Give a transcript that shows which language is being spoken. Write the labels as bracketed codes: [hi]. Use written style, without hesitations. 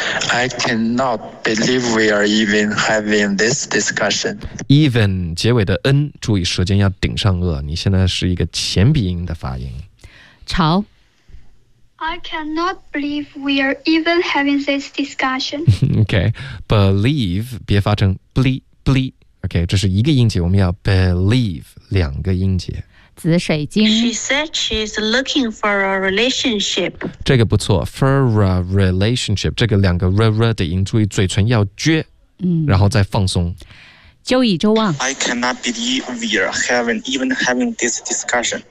[en] I cannot believe we are even having this discussion. [zh] Even 结尾的 n， 注意舌尖要顶上颚，你现在是一个前鼻音的发音。潮， [en] I cannot believe we are even having this discussion. [zh] OK， believe 别发成 bleep。 OK， 这是一个音节，我们要 believe 两个音节。紫水晶 [en] She said she's looking for a relationship. [zh] 这个不错 [en] for a relationship. [zh] 这个两个 re 的音，注意嘴唇要撅，然后再放松。周以周旺 [en] I cannot believe we are even having this discussion.